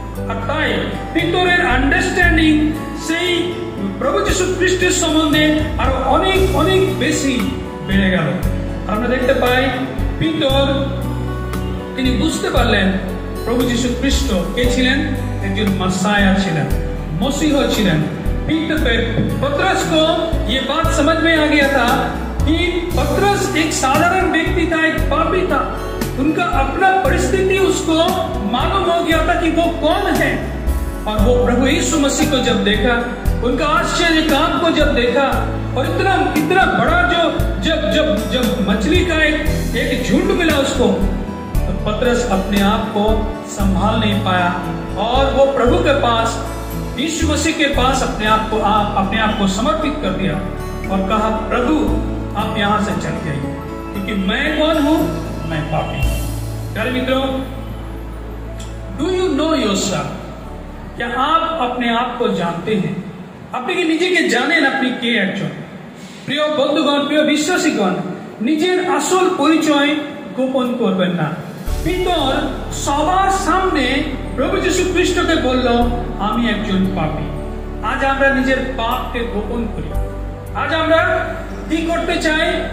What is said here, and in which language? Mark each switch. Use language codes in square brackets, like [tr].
[bn] আর তাই পিতরের আন্ডারস্ট্যান্ডিং সেই প্রভু যীশু খ্রিস্টের সম্বন্ধে আরো অনেক অনেক বেশি বেড়ে গেল। আমরা দেখতে পাই পিতর তিনি বুঝতে পারলেন প্রভু যীশু খ্রিস্ট কে ছিলেন, একজন मसाया ছিলেন, मसीह ছিলেন। [hi] पतरस को ये बात समझ में आ गया था कि पतरस एक साधारण व्यक्ति था, एक पापी था। उनका अपना परिस्थिति उसको मालूम हो गया था कि वो कौन है। और वो प्रभु यीशु मसीह को जब देखा, उनका आश्चर्य काम को जब देखा, और इतना बड़ा जो जब मछली का एक झुंड मिला उसको, तो पतरस अपने आप को संभाल नहीं पाया और वो प्रभु के पास, यीशु मसीह के पास अपने आप को समर्पित कर दिया और कहा, प्रभु आप यहां से चल जाइए, क्योंकि मैं कौन हूं, मैं पापी। प्यारे मित्रों, [en] Do you know yourself? [hi] क्या आप अपने आप को जानते हैं? [bn] আপনি কি নিজেকে জানেন আপনি কে একজন? প্রিয় বন্ধুগণ, প্রিয় বিশ্বাসীগণ, নিজের আসল পরিচয় গোপন করবেন না। পিতর সবার সামনে প্রভু যীশু খ্রিস্টকে বলল, আমি একজন পাপী। আজ আমরা নিজের পাপকে গোপন করি। আজ আমরা কি করতে চাই?